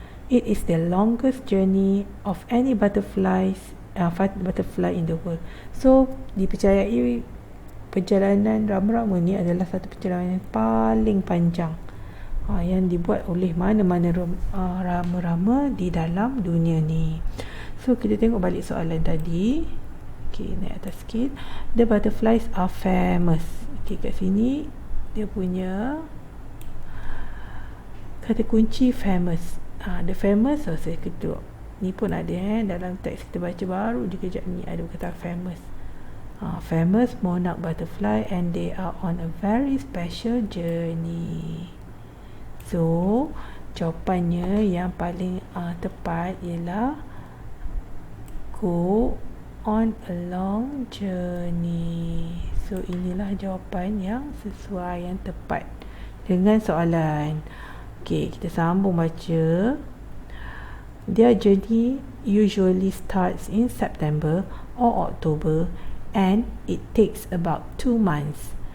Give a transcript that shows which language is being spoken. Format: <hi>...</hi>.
<en>It is the longest journey of any butterfly in the world.</en> <ms>So dipercayai perjalanan rama-rama ni adalah satu perjalanan yang paling panjang yang dibuat oleh mana-mana rama-rama di dalam dunia ni. So kita tengok balik soalan tadi. Okay, naik atas sikit.</ms> <en>The butterflies are famous.</en> <ms>Okay, kat sini dia punya kata kunci famous. The famous saya kedua. Ni pun ada dalam teks kita baca baru je kejap ni ada kata famous.</ms> <en>Famous monarch butterfly and they are on a very special journey.</en> <ms>So jawapannya yang paling tepat ialah</ms> <en>go on a long journey.</en> <ms>So inilah jawapan yang sesuai, yang tepat dengan soalan. Okay, kita sambung baca.</ms> <en>Their journey usually starts in September or October and it takes about 2 months.</en>